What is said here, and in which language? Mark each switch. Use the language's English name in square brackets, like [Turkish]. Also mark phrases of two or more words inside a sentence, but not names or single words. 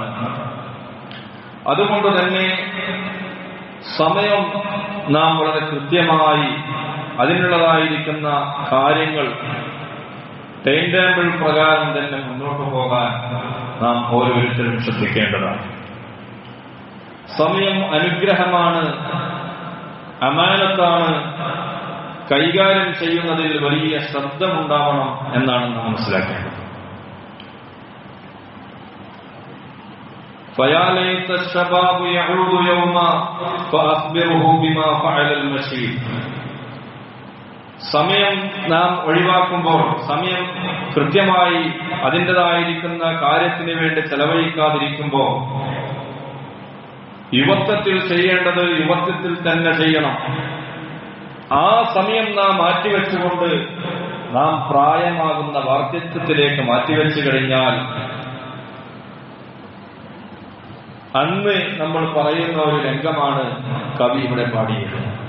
[Malayalam] അതുകൊണ്ട് തന്നെ സമയം നാം വളരെ കൃത്യമായി അതിനുള്ളതായിരിക്കുന്ന കാര്യങ്ങൾ ടൈം ടേബിൾ പ്രകാരം തന്നെ മുന്നോട്ട് പോകാൻ നാം ഓരോരുത്തരും ശ്രദ്ധിക്കേണ്ടതാണ്. സമയം അനുഗ്രഹമാണ്, അമാനത്താണ്. കൈകാര്യം ചെയ്യുന്നതിൽ വലിയ ശ്രദ്ധമുണ്ടാവണം എന്നാണ് നാം മനസ്സിലാക്കേണ്ടത്. [Arabic] فَيَا لَيْتَ الشَّبَابُ يَعُودُ يَوْمًا فَأَخْبِرْهُ بِمَا فَعَلَ الْمَشِيبُ. [Malayalam] സമയം നാം ഒഴിവാക്കുമ്പോൾ, സമയം കൃത്യമായി അതിൻ്റെതായിരിക്കുന്ന കാര്യത്തിന് വേണ്ടി ചെലവഴിക്കാതിരിക്കുമ്പോൾ, യുവത്വത്തിൽ ചെയ്യേണ്ടത് യുവത്വത്തിൽ തന്നെ ചെയ്യണം. ആ സമയം നാം മാറ്റിവെച്ചുകൊണ്ട് നാം പ്രായമാകുന്ന വാർദ്ധക്യത്തിലേക്ക് മാറ്റിവെച്ചു കഴിഞ്ഞാൽ അന്ന് നമ്മൾ പറയുന്ന ഒരു രംഗമാണ് കവി ഇവിടെ പാടിയത്.